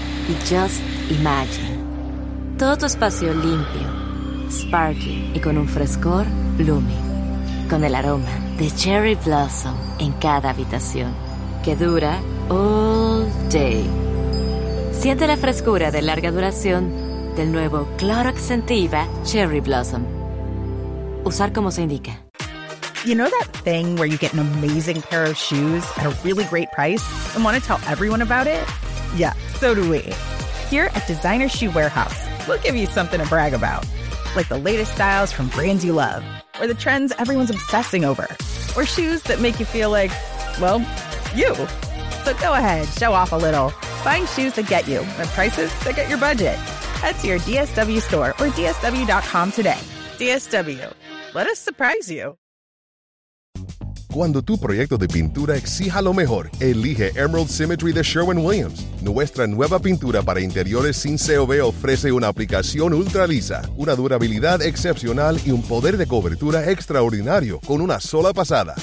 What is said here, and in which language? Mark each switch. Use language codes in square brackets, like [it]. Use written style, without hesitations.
[es] Y [en] just imagine. [es] Todo tu espacio limpio, sparkling y con un frescor blooming. Con el aroma de Cherry Blossom en cada habitación. Que dura [en] all day. [es] Siente la frescura de larga duración del nuevo Clorox Sentiva Cherry Blossom. Usar como se indica. [en] You know that thing where you get an amazing pair of shoes at a really great price and want to tell everyone about it? Yeah, so do we. Here at Designer Shoe Warehouse, we'll give you something to brag about. Like the latest styles from brands you love, or the trends everyone's obsessing over, or shoes that make you feel like, well, you. So go ahead, show off a little. Find shoes that get you at prices that get your budget. Head to your DSW store or DSW.com today. DSW, let us surprise you. [es] Cuando tu proyecto de pintura exija lo mejor, elige Emerald Symmetry de Sherwin-Williams. Nuestra nueva pintura para interiores sin COV ofrece una aplicación ultra lisa, una durabilidad excepcional y un poder de cobertura extraordinario con una sola pasada.